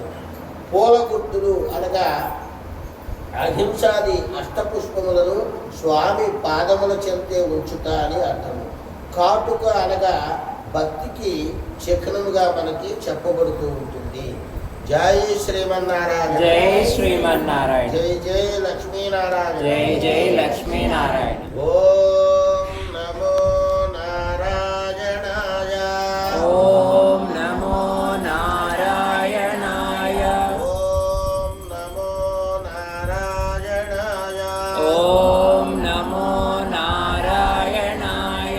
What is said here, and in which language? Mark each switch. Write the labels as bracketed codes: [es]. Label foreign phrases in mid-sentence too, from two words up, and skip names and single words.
[te] పూల గుర్తులు అనగా అహింసాది అష్టపుష్పములను స్వామి పాదముల చెంతే ఉంచుట అని అర్థము. కాటుక అనగా భక్తికి చిహ్నముగా మనకి చెప్పబడుతూ ఉంటుంది. జై శ్రీమన్నారాయణ. జై శ్రీమన్నారాయణ. జై జై లక్ష్మీనారాయణ. జై జై లక్ష్మీనారాయణ. ఓం నమో నారాయణాయ. ఓం నమో నారాయణాయ. ఓం నమో నారాయణాయ. ఓం నమో నారాయణాయ.